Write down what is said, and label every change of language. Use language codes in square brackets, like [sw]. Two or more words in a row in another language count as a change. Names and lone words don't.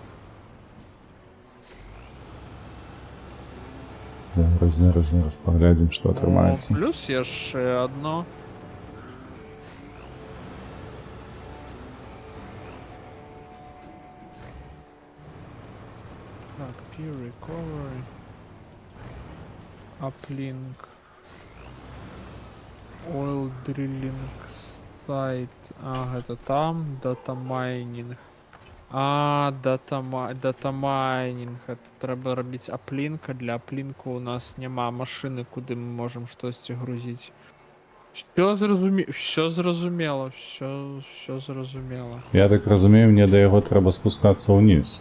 [be] Зараз паглядзім, што атрымаецца. Плюс яшчэ адно. Так, [en] peer recovery. Uplink. Oil drilling site. [be] А, гэта там. [en] Data mining. [be] А, [en] data mining. [be] Это трэба рабіць аплінка. Для аплінку у нас няма машыны, куды мы можам штосьці грузіць. Всё зразумела, всё зразумела. Я так разумею, мне да яго трэба спускацца ўніз.